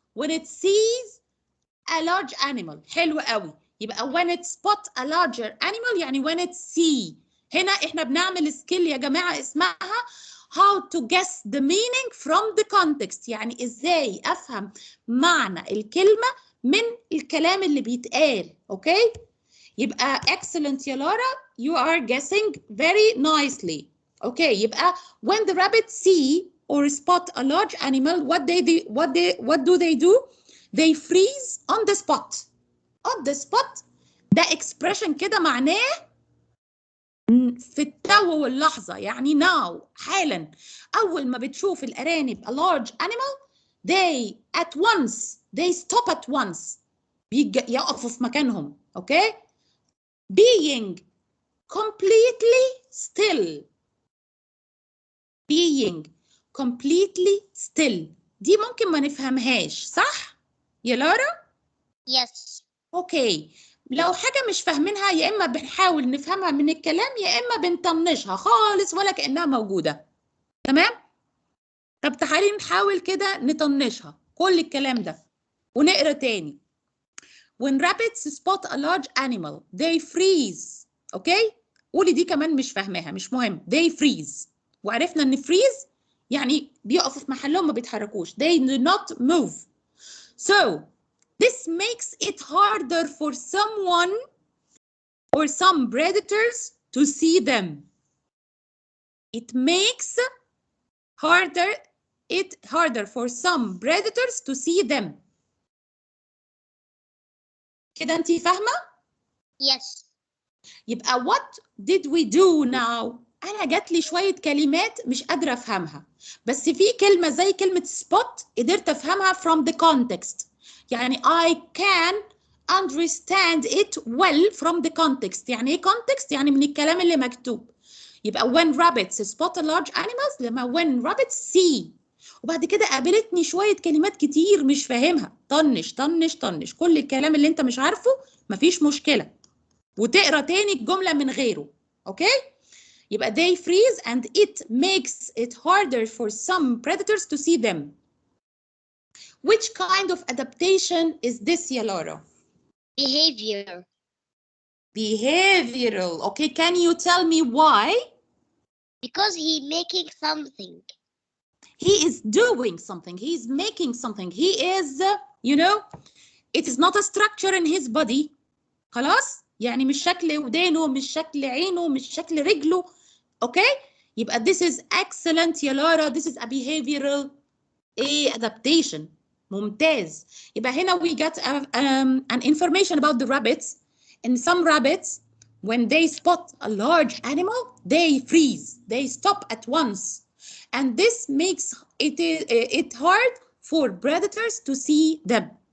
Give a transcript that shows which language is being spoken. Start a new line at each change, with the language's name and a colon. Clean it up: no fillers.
English: When it sees a large animal.
Arabic: حلو قوي. يبقى
English: when it spot a larger animal
Arabic: يعني
English: when it see.
Arabic: هنا احنا بنعمل سكيل يا جماعة اسمها
English: how to guess the meaning from the context.
Arabic: يعني ازاي افهم معنى الكلمة من الكلام اللي بيتقال. اوكي؟ يبقى excellent يا لارا.
English: You are guessing very nicely.
Arabic: اوكي يبقى
English: when the rabbits see or spot a large animal what do they do? They freeze on the spot.
Arabic: On the spot ده expression كده معناه في التو واللحظة، يعني now حالا. أول ما بتشوف الأرانب
English: a large animal they at once they stop at once
Arabic: يقفوا في مكانهم.
English: Okay being completely still. being completely still
Arabic: دي ممكن ما نفهمهاش صح يا لارا؟
English: Yes.
Arabic: اوكي لو حاجة مش فاهمينها يا إما بنحاول نفهمها من الكلام يا إما بنطنشها خالص ولا كأنها موجودة. تمام؟ طب تعالي نحاول كده نطنشها كل الكلام ده ونقرا تاني.
English: When rabbits spot a large animal they freeze.
Arabic: اوكي؟ قولي دي كمان مش فاهماها مش مهم.
English: They freeze.
Arabic: وعرفنا ان freeze يعني بيقفوا في محلهم ما بيتحركوش.
English: They do not move. So this makes it harder for someone or some predators to see them. It makes it harder for some predators to see them.
Arabic: كده انتي فاهمة؟
English: Yes.
Arabic: يبقى
English: what did we do now؟
Arabic: أنا جات لي شوية كلمات مش قادرة أفهمها، بس في كلمة زي كلمة spot قدرت أفهمها
English: from the context.
Arabic: يعني
English: I can understand it well from the context.
Arabic: يعني إيه context؟ يعني من الكلام اللي مكتوب. يبقى
English: when rabbits spot a large animals
Arabic: لما
English: when rabbits see.
Arabic: وبعد كده قابلتني شوية كلمات كتير مش فاهمها. طنش طنش طنش كل الكلام اللي أنت مش عارفه مفيش مشكلة. وتقرا تاني الجمله من غيره. اوكي يبقى
English: they freeze and it makes it harder for some predators to see them. Which kind of adaptation is this
Arabic: يا
English: لارا؟ Behavior. Behavioral. Okay, can you tell me why? Because he making something. He is doing something. He is making something. He is, you know, it is not a structure in his body.
Arabic: خلاص؟ يعني مش شكل ودانه، مش شكل عينه، مش شكل رجله. اوكي؟ يبقى
English: this is excellent يا لارا. This is a behavioral adaptation.
Arabic: ممتاز. يبقى هنا
English: we got an information about the rabbits. And some rabbits when they spot a large animal they freeze. They stop at once. And this makes it hard for predators to see them.